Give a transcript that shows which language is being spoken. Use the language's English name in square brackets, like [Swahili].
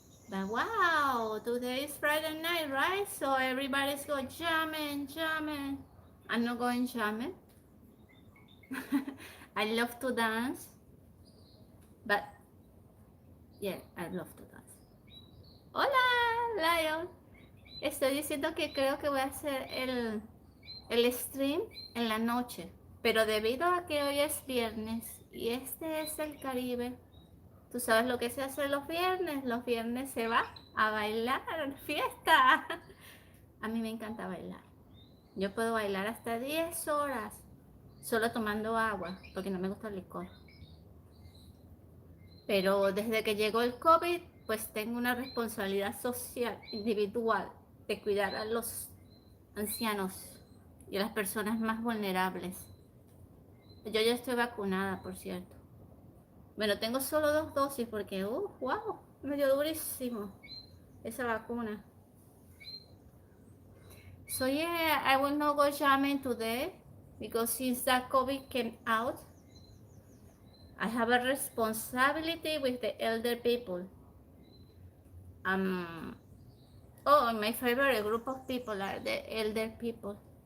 [English] But wow, today is Friday night, right? So everybody's going jamming. I'm not going jamming. I love to dance, but yeah, I love to dance. [Spanish] Hola, Lion. Estoy diciendo que creo que voy a hacer el stream en la noche, pero debido a que hoy es viernes y este es el Caribe, tú sabes lo que se hace los viernes se va a bailar, fiesta. A mí me encanta bailar. Yo puedo bailar hasta 10 horas solo tomando agua, porque no me gusta el licor. Pero desde que llegó el COVID, pues tengo una responsabilidad social, individual, de cuidar a los ancianos y a las personas más vulnerables. Yo ya estoy vacunada, por cierto. Bueno, tengo solo 2 dosis porque, wow, me dio durísimo esa vacuna. [English] So yeah, I will not go jamming today because since that COVID came out, I have a responsibility with the elder people. My favorite group of people are the elder people.